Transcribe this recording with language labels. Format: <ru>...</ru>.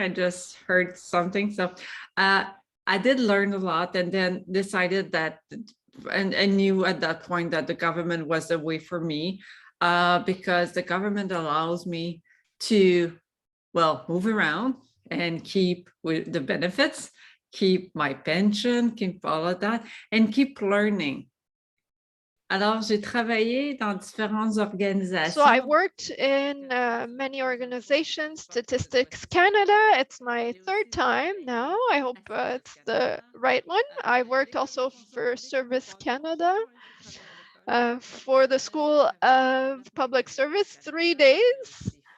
<en>I just heard something. So I did learn a lot, and then decided that, and I knew at that point that the government was the way for me, because the government allows me to, move around and keep with the benefits, keep my pension, keep all of that, and keep learning.</en> <fr>Alors, j'ai travaillé dans différentes organisations.</fr> <en>So I worked in many organizations, Statistics Canada. It's my third time now. I hope it's the right one. I worked also for Service Canada, for the School of Public Service, 3 days.</en>